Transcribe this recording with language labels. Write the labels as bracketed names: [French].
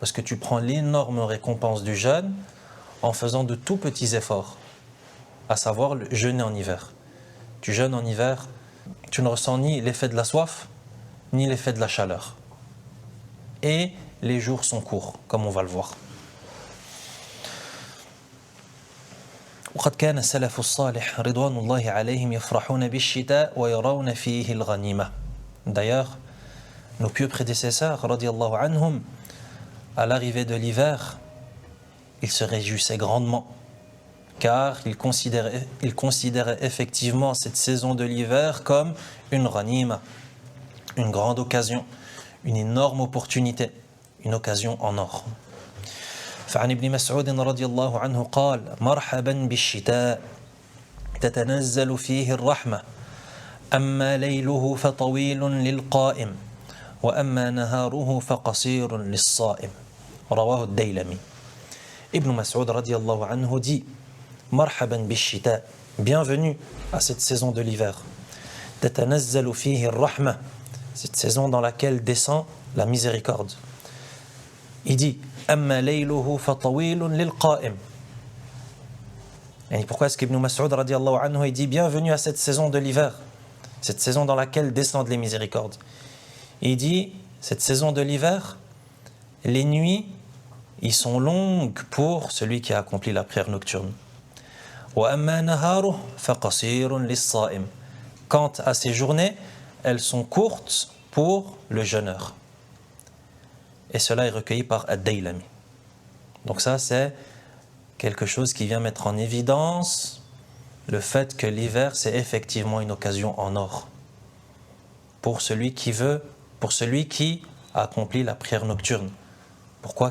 [French] Parce que tu prends l'énorme récompense du jeûne en faisant de tout petits efforts, à savoir jeûner en hiver. Tu jeûnes en hiver, tu ne ressens ni l'effet de la soif, ni l'effet de la chaleur. Et les jours sont courts, comme on va le voir. [Arabic] وقد كان السلف الصالح رضوان الله عليهم يفرحون بالشتاء ويرون فيه الغنيمة. [French] D'ailleurs, nos pieux prédécesseurs, [Arabic] radiallahu anhum, [French] à l'arrivée de l'hiver, ils se réjouissaient grandement, car ils considéraient effectivement cette saison de l'hiver comme une ghanima, une grande occasion, une énorme opportunité, une occasion en or. [Arabic] فعن ابن مسعود رضي الله عنه قال مرحبا بالشتاء تتنزل فيه الرحمة أما ليله فطويل للقائم وأما نهاره فقصير للصائم رواه الديلمي. [French] Ibn Mas'ud [Arabic] radiallahu anhu [French] dit [Arabic] مرحبا بالشتاء, [French] bienvenue à cette saison de l'hiver. [Arabic] تتنزل فيه الرحمة, [French] cette saison dans laquelle descend la miséricorde. Il dit [Arabic] أما ليله فطويل للقائم. [French] Et pourquoi est-ce qu'Ibn Mas'ud [Arabic] radiallahu anhu [French] il dit bienvenue à cette saison de l'hiver, cette saison dans laquelle descendent les miséricordes? Il dit cette saison de l'hiver, les nuits ils sont longues pour celui qui a accompli la prière nocturne. [Arabic] وأما نهاره فقصير للصائم. [French] Quant à ces journées, elles sont courtes pour le jeûneur. Et cela est recueilli par Ad-Daylami. Donc ça, c'est quelque chose qui vient mettre en évidence le fait que l'hiver, c'est effectivement une occasion en or pour celui qui a accompli la prière nocturne. Pourquoi?